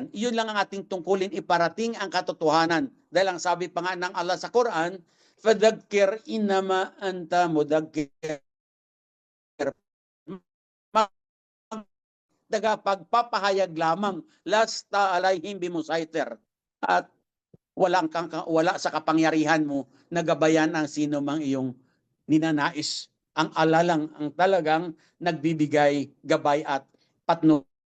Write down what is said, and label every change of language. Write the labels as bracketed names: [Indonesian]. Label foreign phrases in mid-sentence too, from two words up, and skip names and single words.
[Filipino] Iyon lang ang ating tungkulin, iparating ang katotohanan. Dahil ang sabi pa nga ng Allah sa Quran, [Arabic] فذكر إنما أنت مذكر. [Filipino] pagpapahayag lamang [Arabic] لست عليهم بمسيطر, [Filipino] at wala sa kapangyarihan mo na gabayan ang sino mang iyong ninanais. Ang Allah lang ang talagang nagbibigay gabay at patnubay.